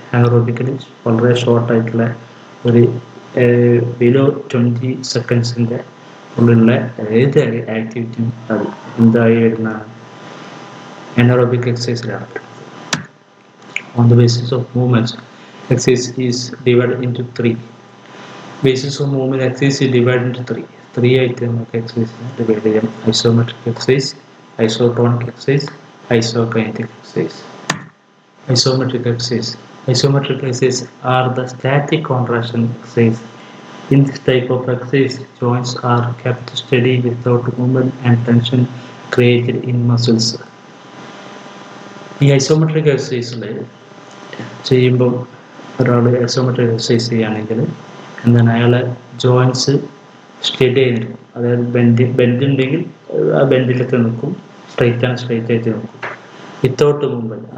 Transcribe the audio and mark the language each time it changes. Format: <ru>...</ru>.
<ml>അനറോബിക്കിൽ വളരെ ഷോർട്ടായിട്ടുള്ള ഒരു ബിലോ 20 സെക്കൻഡ്സിൻ്റെ ഉള്ളിലുള്ള ഏത് ആക്ടിവിറ്റിയും അത് എന്തായി വരുന്നതാണ് anaerobic എക്സസൈസിലാണ്.</ml> <en>On the basis of movements exercise is divided into 3. Basis of movement exercise is divided into 3.</en> <ml>3 ആയിട്ട് നമുക്ക് എക്സസൈസ് ഡിവൈഡ് ചെയ്യാം. Isometric exercise, isotonic exercise, ഐസോകൈനറ്റിക് exercise.</ml> <en>Isometric exercise. Isometric exercise are the static contraction exercise. In this type of exercise, joints are kept steady without movement and tension created in muscles.</en> <ml>ഈ isometric എക്സസൈസിൽ ചെയ്യുമ്പോൾ ഒരാൾ isometric exercise ചെയ്യുകയാണെങ്കിൽ എന്താണ് അയാളെ joints study ആയിരിക്കും. അതായത് bend ഉണ്ടെങ്കിൽ ആ ബെൻഡിലൊക്കെ നിൽക്കും, സ്ട്രൈറ്റ് ആയിട്ട് നിൽക്കും</ml> <en>Without movement.</en>